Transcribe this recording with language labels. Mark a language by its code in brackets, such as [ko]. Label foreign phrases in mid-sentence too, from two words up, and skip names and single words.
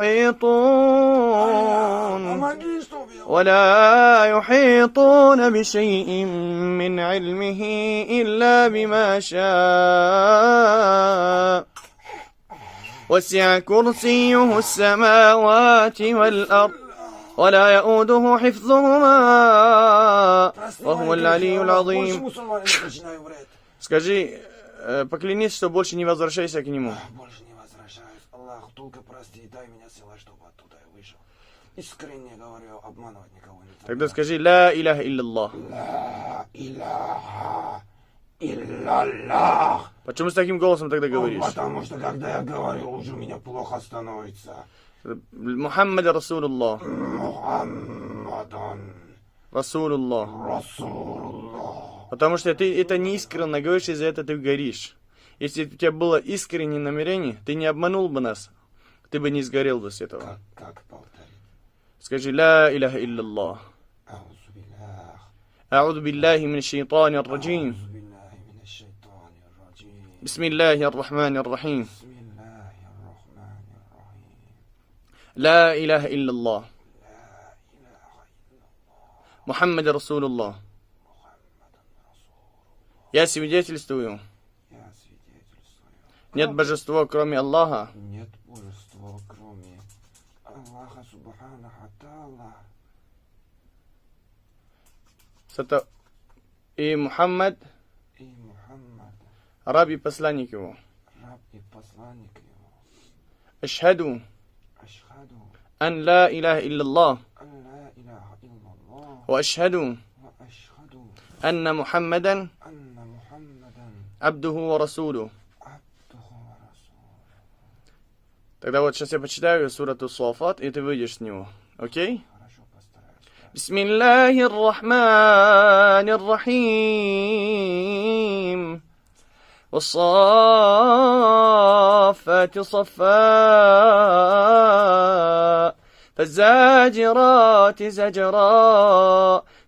[ar] يحيطون بشيء من علمه إلا بما شاء وسع كرسيه السماوات والأرض ولا يؤوده حفظهما وهو العلي العظيم. [ru] Скажи, поклянись, что больше не возвращайся к нему. Больше не возвращаюсь. Аллах, только прости, дай меня сила, чтобы оттуда я вышел. Искренне говорю, обманывать никого не Тогда скажи [ar] لا إله إلا الله. لا إله إلا الله. [ru] Почему с таким голосом тогда говоришь? Потому что когда я говорю, уже меня плохо становится. [ar] محمد رسول الله. Мухаммадан Расулуллах. Расулуллах. [ru] Потому что ты это не искренне говоришь, из-за этого ты горишь. Если у тебя было искреннее намерение, ты не обманул бы нас. Ты бы не сгорел бы с этого. Как повторить? Скажи [ar] لا إله إلا الله. أعوذ بالله من الشيطان الرجيم بسم الله الرحمن الرحيم لا إله إلا الله محمد رسول الله. [ru] Я свидетельствую, нет божества, кроме Аллаха, Нет божества, кроме Аллаха [ar] سبحانه تعالى. [ru] и Мухаммад, И Мухаммад, раб и посланник его. раб и посланник его. [ar] Ашхаду Ашхаду أن لا إله إلا الله أن لا إله إلا الله. وأشهد وأشهد أن محمدا أن محمدا عبده ورسوله. عبده ورسوله. [ru] Тогда вот сейчас я почитаю сурату Суафат, и ты выйдешь с него. Окей? Хорошо, постараюсь. [ar] بسم الله الرحمن الرحيم والصافات صفا فالزاجرات زجرا